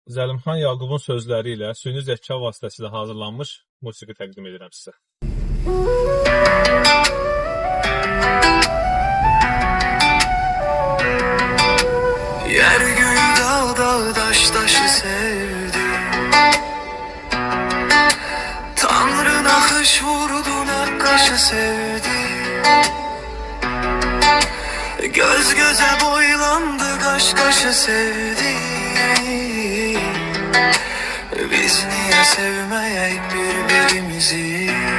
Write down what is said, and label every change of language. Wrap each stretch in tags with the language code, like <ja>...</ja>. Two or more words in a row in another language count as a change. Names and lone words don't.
<az>Zəlimxan Yaqubun sözləri ilə süni zəka vasitəsilə hazırlanmış musiqi təqdim edirəm sizə.</az> <tr>Yer göğü dağ daş taşı sevdi. Tanrı nakış vurdu nakkaşı sevdi. Göz göze boylandı kaş kaşı sevdi. Biz niye sevmeyek birbirimizi?</tr>